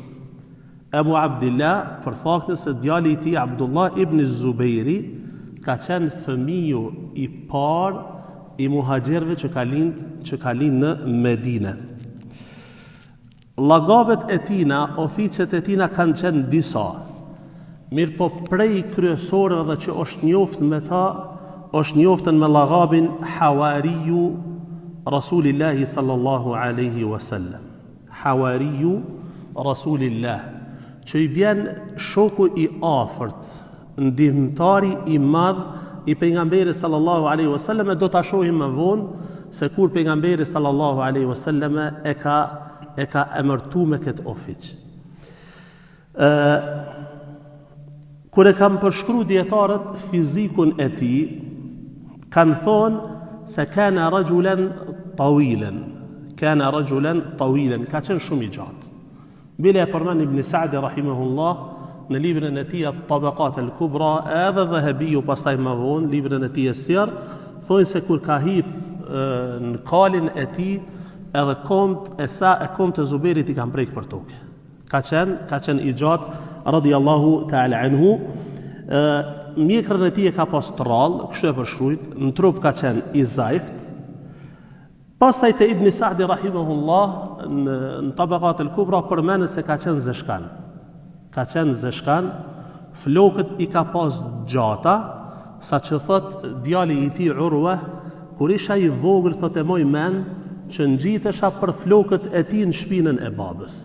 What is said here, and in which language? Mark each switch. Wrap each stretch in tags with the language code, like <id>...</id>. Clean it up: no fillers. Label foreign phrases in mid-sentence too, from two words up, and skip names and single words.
<sq>Ebu Abdillah, për faktin se djali i tij Abdullah ibn Zubairi ka qenë fëmiju i parë i muhaxherëve që ka lind në Medinë. Llagabet e tina, oficet e tina kanë qenë disa, mirë po prej kryesorëve që është njoftën me ta, është njoftën me llagabin</sq> <ar>حواري رسول الله صلى الله عليه وسلم. حواري رسول الله,</ar> <sq>që i bjen shoku i afërt, ndihmtari i madh i pejgamberit</sq> <ar>صلى الله عليه وسلم.</ar> <sq>Do ta shohim më vonë se kur pejgamberi</sq> <ar>صلى الله عليه وسلم</ar> <sq>e ka emërtuar me këtë ofic. Kur e kam përshkruar dietarët fizikun e tij, kanë thonë se</sq> <ar>كان رجلا طويلا. كان رجلا طويلا,</ar> <sq>ka qenë shumë i gjatë. Bile e përmend Ibn Sa'di rahimahullah në librin e tij At-Tabaqat al-Kubra, edhe Dhahabiu pastaj më vonë librin e tij Sir, thonë se kur ka hip në kalin e tij, edhe komt e Zubairit i kanë prek për tokë. Ka qenë i gjatë</sq> <ar>رضي الله تعالى عنه.</ar> <sq>Mjekrën e tij e ka pas trall, kështu e përshkruajt, në trup ka qenë i zajft, Pastaj te Ibn Sa'di rahimahullah në Tabaqat al-Kubra përmendet se ka qenë zeshkan. Ka qenë zeshkan, flokët i ka pas gjata, sa që thot djali i tij Urwa, kur isha i vogël thot e moj men që ngjitesha për flokët e tij në shpinën e babës.</sq>